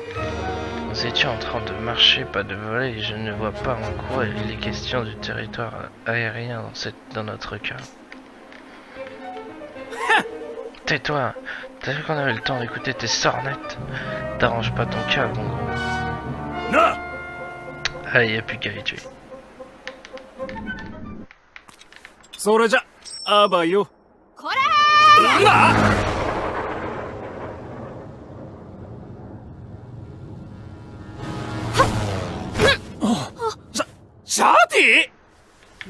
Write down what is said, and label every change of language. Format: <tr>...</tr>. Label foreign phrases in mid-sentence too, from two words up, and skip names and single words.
<fr>Nous étions en train de marcher, pas de voler, et je ne vois pas en quoi il est question du territoire aérien dans notre cas. Tais-toi! T'as vu qu'on avait le temps d'écouter tes sornettes? T'arranges pas ton cas, mon gros.</fr> <ja>なあ。</ja> <fr>Ah, y a plus qu'à les tuer.</fr> <ja>それじゃ、あばよ。こらなあ。シャーティ？</ja>